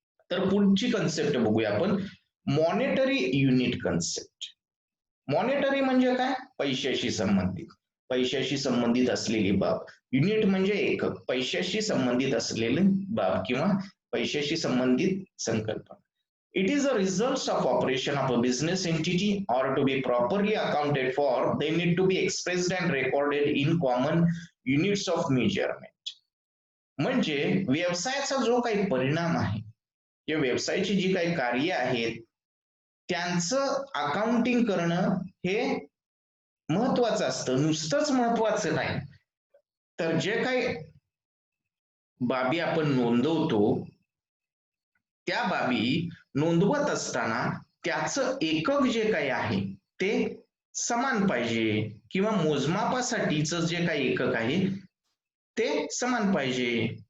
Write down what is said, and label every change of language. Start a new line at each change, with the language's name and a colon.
Marathi: तर पुढची कन्सेप्ट बघूया आपण, मॉनेटरी युनिट कन्सेप्ट. मॉनेटरी म्हणजे काय? पैशाशी संबंधित, पैशाशी संबंधित असलेली बाब. युनिट म्हणजे एकक, पैशाशी संबंधित असलेली बाब किंवा पैशाशी संबंधित संकल्पना.
English: It is a results of operation of a business entity or to be properly accounted for, they need to be expressed and recorded in common units of measurement.
Marathi: म्हणजे व्यवसायाचा जो काही परिणाम आहे किंवा व्यवसायाची जी काही कार्य आहेत त्यांचं अकाउंटिंग करणं हे महत्वाचं असतं. नुसतंच महत्वाचं नाही, तर जे काही बाबी आपण नोंदवतो त्या बाबी नोंदवत असताना त्याचं एकक जे काही आहे ते समान पाहिजे किंवा मोजमापासाठीचं जे काही एकक आहे ते समान पाहिजे.